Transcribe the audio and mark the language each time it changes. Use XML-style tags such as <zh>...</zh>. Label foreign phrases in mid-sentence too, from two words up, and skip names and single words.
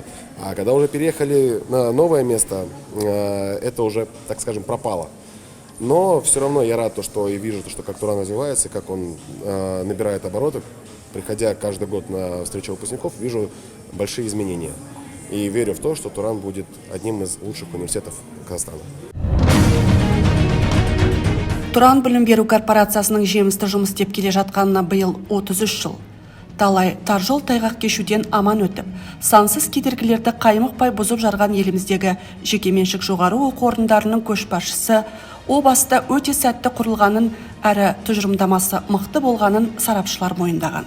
<ru>А когда уже переехали на новое место, это уже, так скажем, пропало. Но все равно я рад, что и вижу, что как Туран развивается, как он набирает обороты. Приходя каждый год на встречу выпускников, вижу большие изменения. И верю в то, что Туран будет одним из лучших университетов Казахстана.</ru> <kk>Туран білім беру корпорациясының жемісті жұмыс істеп келе жатқанына биыл 33 жыл. Талай тар жол тайғақ кешуден аман өтіп, сансыз кедергілерді қаймықпай бұзып жарған еліміздегі жекеменшік жоғары оқу орындарының көшбасшысы о баста өте сәтті құрылғанын әрі тұжырымдамасы мықты болғанын сарапшылар мойындаған.</kk>